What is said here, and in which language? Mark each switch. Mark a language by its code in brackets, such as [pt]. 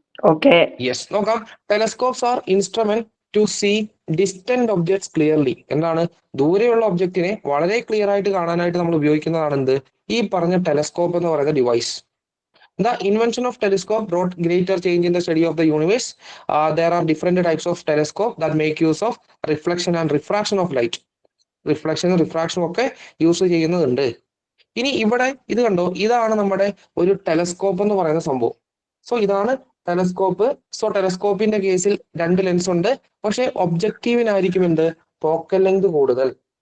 [ml] Okay. Yes, നോക്കാം. [en] Telescopes are instrument to see distant objects clearly. [ml] എന്താണ്? ദൂരെയുള്ള ഒബ്ജക്റ്റിനെ വളരെ ക്ലിയർ ആയിട്ട് കാണാനായിട്ട് നമ്മൾ ഉപയോഗിക്കുന്നതാണ് എന്ത്? ഈ പറഞ്ഞ ടെലസ്കോപ്പ് എന്ന് പറയുന്ന device. [en] The invention of telescope brought greater change in the study of the universe. There are different types of telescope that make use of reflection and refraction of light. [ml] റിഫ്ലക്ഷനും റിഫ്രാക്ഷനും ഒക്കെ യൂസ് ചെയ്യുന്നുണ്ട്. ഇനി ഇവിടെ ഇത് കണ്ടോ, ഇതാണ് നമ്മുടെ ഒരു ടെലസ്കോപ്പ് എന്ന് പറയുന്ന സംഭവം. സോ ഇതാണ് ടെലസ്കോപ്പ്. സോ ടെലസ്കോപ്പിന്റെ കേസിൽ രണ്ട് ലെൻസ് ഉണ്ട്. പക്ഷെ ഒബ്ജക്റ്റീവിനായിരിക്കും എന്ത്? ഫോക്കൽ ലെങ്ത് കൂടുതൽ.